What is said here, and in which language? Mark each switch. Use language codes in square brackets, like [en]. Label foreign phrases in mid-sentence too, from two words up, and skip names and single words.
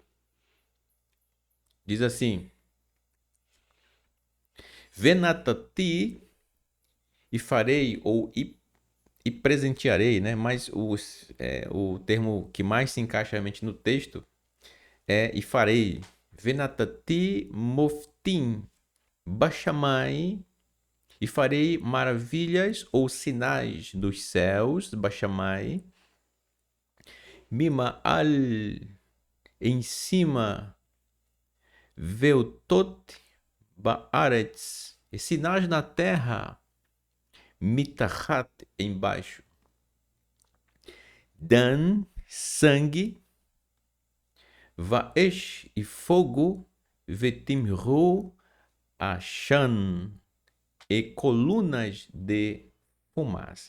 [pt] Diz assim: Venatati e farei, e presentearei, né? Mas o termo que mais se encaixa realmente no texto é e farei. [he] ונתתי מופתים בשמים, [pt] e farei maravilhas ou sinais dos céus, bashamai, [he] ממעל, [pt] em cima, [he] ואותות בארץ, [pt] e sinais na terra, mitachat, embaixo, dan, sangue, vaesh, e fogo, [he] ותמרות עשן, [pt] e colunas de fumaça.